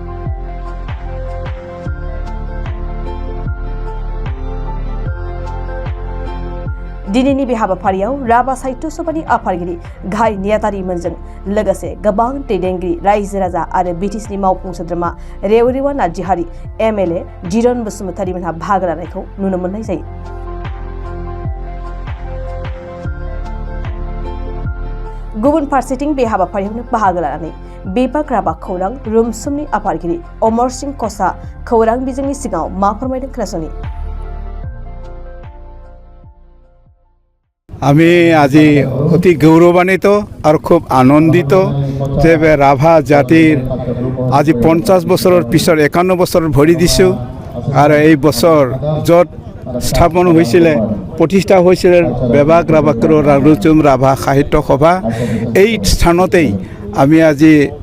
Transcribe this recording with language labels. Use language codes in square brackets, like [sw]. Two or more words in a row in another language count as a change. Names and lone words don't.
[brx] दिनैनि बे हाबाफारियाव राभा साहित्य सभानि आफादगिरि गाहाय नेहाथारिमोनजों लोगोसे गोबां दैदेनगिरि, रायजो राजा आरो बिटिसिनि मावफुं सोद्रोमा रेवरिवा नार्जिहारि, एमएलए जिरन बसुमतारीमोनहा बाहागो लानायखौ नुनो मोननाय जायो। गुबुन फारसेथिं बे हाबाफारियावनो बाहागो लानानै बेबाग राभा खौरां रुमसुमनि आफादगिरि अमर सिंह कसा खौरां बिजोंनि सिगाङाव मा फोरमायदों खोनासंनि। [as] আমি আজি অতি গৌৰৱান্বিত আৰু খুব আনন্দিত যে ৰাভা জাতিৰ আজি 50 বছৰৰ পিছত 51 বছৰ ভৰি দিছোঁ আৰু এই বছৰ য'ত স্থাপন হৈছিলে, প্ৰতিষ্ঠা হৈছিলে বেবাগ ৰাভা ৰুমসুম ৰাভা সাহিত্য সভা, এই স্থানতেই আমি আজি